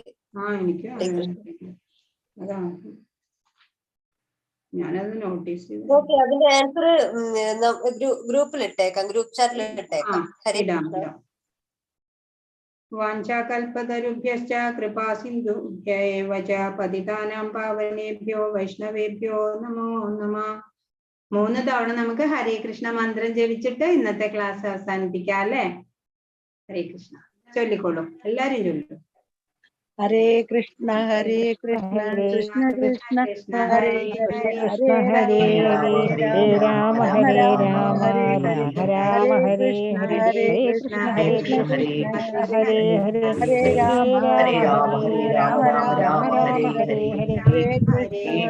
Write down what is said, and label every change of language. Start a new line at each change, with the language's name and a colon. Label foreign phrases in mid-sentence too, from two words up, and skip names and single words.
Malayalam: എനിക്ക് അതാണ്, ഞാനത് നോട്ടീസ് ചെയ്തു. ഓക്കെ, അതിന്റെ
English: answer groupil
Malayalam: ഇട്ടേക്കാം,
English: group chatil
Malayalam: ഇട്ടേക്കാം.
Sanskrit: ഹരേ കൃഷ്ണ. വാഞ്ചാകൽപതരുഭ്യശ്ച കൃപാസിന്ധുഭ്യൈവ ച പതിതാനാം പാവനേഭ്യോ വൈഷ്ണവേഭ്യോ നമോ നമഃ.
Malayalam: 3 തവണ നമുക്ക് ഹരേ കൃഷ്ണ മന്ത്രം ജപിച്ചിട്ട് ഇന്നത്തെ ക്ലാസ് അവസാനിപ്പിക്കാം അല്ലേ? ഹരേ കൃഷ്ണ ചൊല്ലിക്കോളൂ, എല്ലാരും ചൊല്ലു.
Sanskrit: ഹരേ കൃഷ്ണ കൃഷ്ണ കൃഷ്ണ ഹരേ ഹരേ ഹരേ ഹരേ രാമ ഹരേ രാമ രാമ രാമ ഹരേ ഹരേ കൃഷ്ണ ഹരേ കൃഷ്ണ ഹരേ ഹരേ ഹരേ രാമ ഹരേ രാമ രാമ രാമ ഹരേ ഹരേ ഹരേ കൃഷ്ണ